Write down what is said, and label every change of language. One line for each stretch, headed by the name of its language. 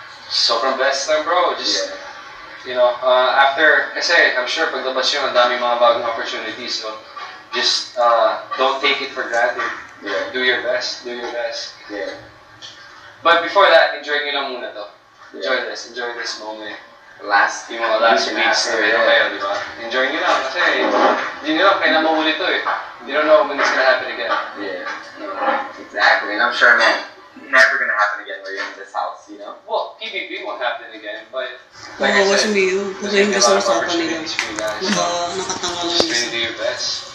Filipino: Sobrang blessed lang, bro.
English: Just, you know, after,
Filipino: kasi
English: I'm sure
Filipino: paglabas yun, ang dami mga bagong opportunities.
English: So, just don't take it for granted. Yeah. Do your best. Do your best. Yeah. But before that, enjoy
Filipino: nyo lang muna to.
English: Enjoy this moment.
Filipino: Yung mga
English: last weeks
Filipino: na meron kayo, di ba? Enjoy nyo lang kasi hindi nyo lang kailan mahuli to eh.
English: You don't know when it's gonna happen again. Yeah. Exactly. And I'm sure, man, never gonna happen again where you're in this house, you know? Well, PBB won't happen again, but like I said, there's a lot of opportunities for you guys. So
Filipino: nakatanga lang
English: just really do your best.